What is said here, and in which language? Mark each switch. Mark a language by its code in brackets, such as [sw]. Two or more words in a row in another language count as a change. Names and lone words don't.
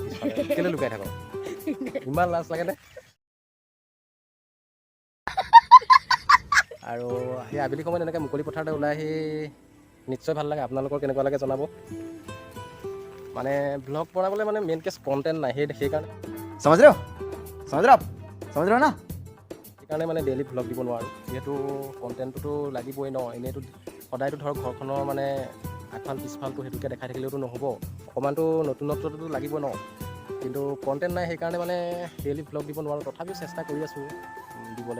[as] পিছফালে কেলৈ লুকাই থাক? ইমান লাজ লাগেনে? আৰু সেই আবেলি সময়ত এনেকৈ মুকলি পথাৰতে ওলাই আহি নিশ্চয় ভাল লাগে। আপোনালোকৰ কেনেকুৱা লাগে জনাব। মানে ভ্লগ বনাবলৈ মানে মেইন কেছ কণ্টেণ্ট নাই, সেইকাৰণে [hi] समझ रहे हो आप समझ रहे हो ना। [as] সেইকাৰণে মানে ডেইলি ভ্লগ দিব নোৱাৰোঁ, যিহেতু কণ্টেণ্টটোতো লাগিবই ন। এনেইতো সদায়তো ধৰক ঘৰখনৰ মানে আগফাল পিছফালটো সেইটোকে দেখাই থাকিলেওতো নহ'ব। অকণমানতো নতুনত্বটো লাগিব ন। কিন্তু কণ্টেণ্ট নাই, সেইকাৰণে মানে ডেইলি ভ্লগ দিব নোৱাৰোঁ। তথাপিও চেষ্টা কৰি আছোঁ দিবলৈ।